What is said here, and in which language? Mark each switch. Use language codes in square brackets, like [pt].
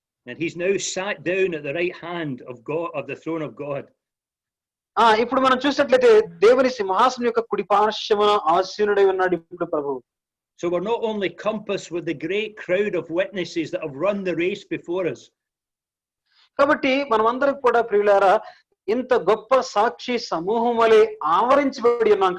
[en] And he's now sat down at the right hand of God, of the throne of God. [te] ఇప్పుడు మనం చూసినట్లయితే దేవుని సింహాసనం యొక్క కుడి పార్శ్వమున ఆసీనుడై ఉన్నాడు ఇప్పుడు ప్రభువు. [en] So we're not only compassed with the great crowd of witnesses that have run the race before us. [te] కాబట్టి మనమందరం కూడా ప్రియులారా ఇంత గొప్ప సాక్షి సమూహం వలె ఆవరించబడి ఉన్నాం.